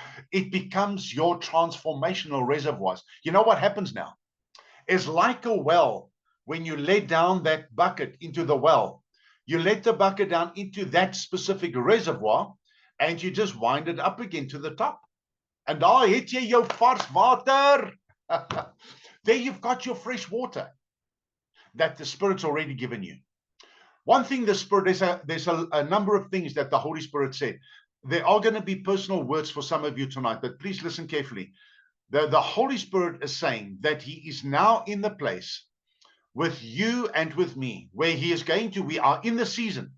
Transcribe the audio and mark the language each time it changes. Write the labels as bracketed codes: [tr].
[en] It becomes your transformational reservoirs. You know what happens now? It's like a well. When you let down that bucket into the well, you let the bucket down into that specific reservoir, and you just wind it up again to the top. And [af] daar het jy jou vars water. [en] There you've got your fresh water that the Spirit's already given you. One thing the Spirit, there's a number of things that the Holy Spirit said. There are going to be personal words for some of you tonight, but please listen carefully. The Holy Spirit is saying that He is now in the place with you and with me, where He is going to, we are in the season.